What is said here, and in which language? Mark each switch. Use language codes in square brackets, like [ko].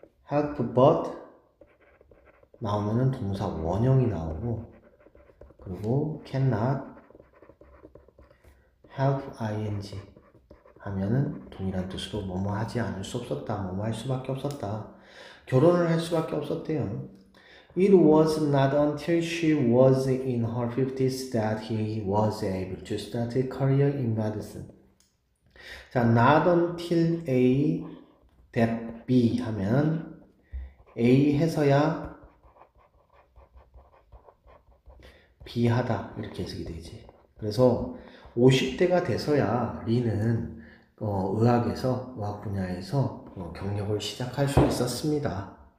[en] help but [ko] 나오면은 동사 원형이 나오고 그리고 [en] cannot help ing [ko] 하면은 동일한 뜻으로 뭐뭐 하지 않을 수 없었다. 뭐뭐 할 수밖에 없었다. 결혼을 할 수밖에 없었대요. [en] It was not until she was in her 50s that he was able to start a career in medicine. 자, not until a that be [ko] 하면 A 해서야 B 하다 이렇게 해석이 되지. 그래서 50대가 돼서야 리는 의학에서 의학 분야에서 경력을 시작할 수 있었습니다.